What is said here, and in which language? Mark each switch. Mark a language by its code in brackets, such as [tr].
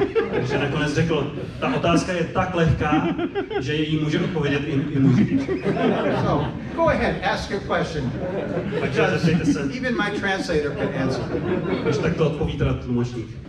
[cs] Takže nakonec řekl, ta otázka je tak lehká, že jí může odpovědět i můj řidič. [en] So, go ahead, ask your question. [cs] Takže zeptejte se. [en] Even my translator can answer. [cs] Když tak to odpoví teda tlumočník.